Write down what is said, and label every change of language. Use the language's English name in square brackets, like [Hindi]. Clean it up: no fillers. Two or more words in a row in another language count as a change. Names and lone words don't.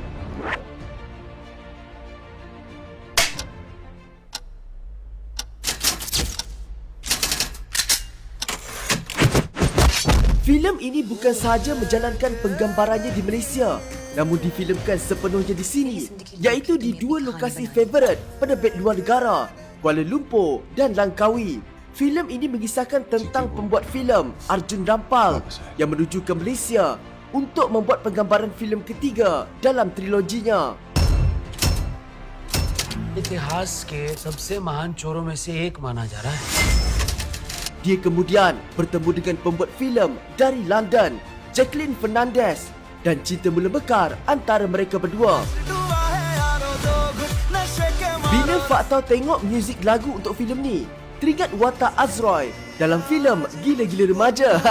[Malay] Filem ini bukan sahaja menjalankan penggambarannya di Malaysia, namun difilmkan sepenuhnya di sini, iaitu di dua lokasi favorit penerbit luar negara, Kuala Lumpur dan Langkawi. Filem ini mengisahkan tentang pembuat filem Arjun Rampal yang menuju ke Malaysia untuk membuat penggambaran filem ketiga dalam triloginya. [Hindi] इतिहास के सबसे महान चोरों में से एक माना जा रहा है. [Malay] Dia kemudian bertemu dengan pembuat filem dari London, Jacqueline Fernandez, dan cinta mula mekar antara mereka berdua. Bila Faktau tengok muzik lagu untuk filem ni, teringat watak Azroy dalam filem Gila-Gila Remaja.